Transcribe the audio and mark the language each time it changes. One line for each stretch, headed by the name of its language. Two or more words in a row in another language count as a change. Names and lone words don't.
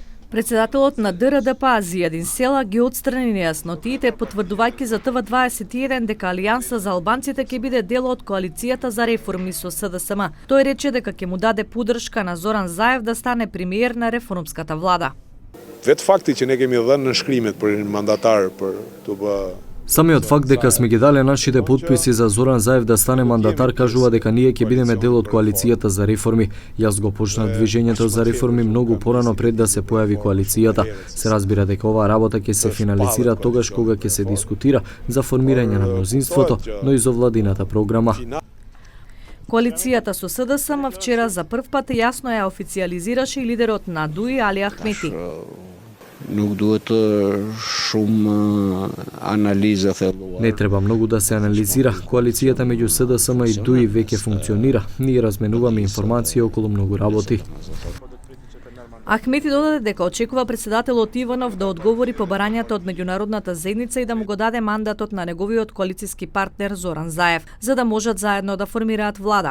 Macedonian: Председателот на ДРДПА Зијадин Села ги отстрани нејаснотиите, потврдувајќи за ТВ21 дека Алијанса за албанците ќе биде дел од коалицијата за реформи со СДСМ. Тој рече дека ќе му даде поддршка на Зоран Заев да стане премиер на реформската влада.
Albanian: Vet fakti që ne kemi dhënë nënshkrimet për mandatar për të bë.
Macedonian: Самиот факт дека сме ги дале нашите подписи за Зоран Заев да стане мандатар кажува дека ние ќе бидеме дел од коалицијата за реформи. Јас го почнав движењето за реформи многу порано пред да се појави коалицијата. Се разбира дека оваа работа ќе се финализира тогаш кога ќе се дискутира за формирање на мнозинството, но и за владината програма. Коалицијата со СДСМ вчера за прв пат јасно ја официализираше и лидерот на ДУИ Али Ахмети.
Albanian: Nuk duhet shumë analizë thelluar.
Macedonian: Не треба многу да се анализира. Коалицијата меѓу СДСМ и ДУИ веќе функционира. Ние разменуваме информации околу многу работи. Ахмети додаде дека очекува председателот Иванов да одговори по барањата од меѓународната заедница и да му го даде мандатот на неговиот коалициски партнер Зоран Заев, за да можат заедно да формираат влада.